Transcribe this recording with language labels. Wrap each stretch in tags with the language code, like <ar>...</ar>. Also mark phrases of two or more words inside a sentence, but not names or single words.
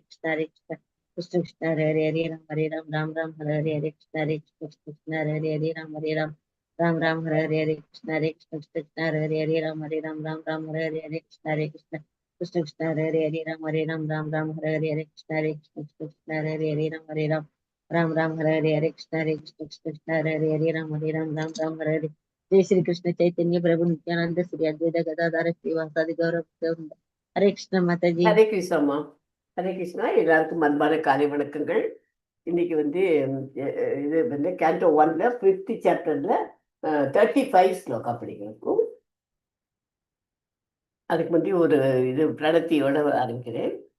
<sa>कृष्ण कृष्ण हरे हरे राम राम हरे हरे हरे कृष्ण हरे हरे राम राम हरे हरे कृष्ण कृष्ण हरे हरे राम राम हरे हरे कृष्ण कृष्ण हरे हरे राम राम हरे हरे कृष्ण कृष्ण हरे हरे राम राम हरे हरे कृष्ण कृष्ण हरे हरे राम राम हरे हरे जय श्री कृष्ण चैतन्य प्रभु नित्यानंद श्री अद्वैत गदाधर श्रीवासादि गौरव हरे कृष्ण</sa> <hi>माता जी</hi> <ta>ஹரே கிருஷ்ணம்மா. ஹரே கிருஷ்ணா. எல்லாருக்கும் அன்பான காலை வணக்கங்கள். இன்னைக்கு இது கேண்டோ 1ல 5th சாப்டர்ல 35 ஸ்லோகா படிக்கிறோம். அதுக்கு முந்தி ஒரு பிரணத்தியோட ஆரம்பிக்கிறேன்.</ta>